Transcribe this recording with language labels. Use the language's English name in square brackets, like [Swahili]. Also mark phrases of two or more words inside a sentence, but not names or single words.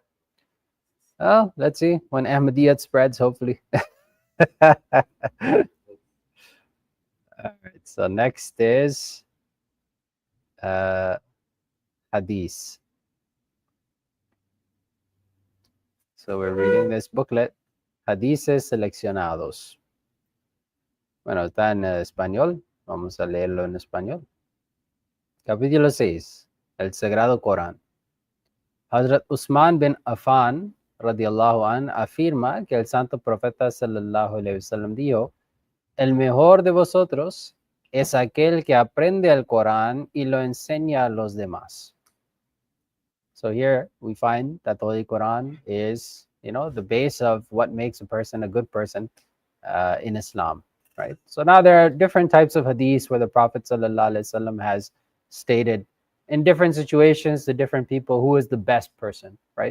[English] Oh, let's see when Ahmadiyyat spreads, hopefully. All right, so next is Hadith. So we're reading this booklet, Hadices Seleccionados. [Spanish] Bueno, está en español. Vamos a leerlo en español. Capítulo 6. El Sagrado Corán. Hazrat Usman bin Affan, [Arabic] رضي الله عن, [Spanish] afirma que el santo profeta [Arabic] صلى الله عليه وسلم [Spanish] dijo, el mejor de vosotros es aquel que aprende el Corán y lo enseña a los demás. [English] So here we find that the Holy Quran is, the base of what makes a person a good person in Islam, right? So now there are different types of hadiths where the Prophet ﷺ has stated in different situations to different people who is the best person, right?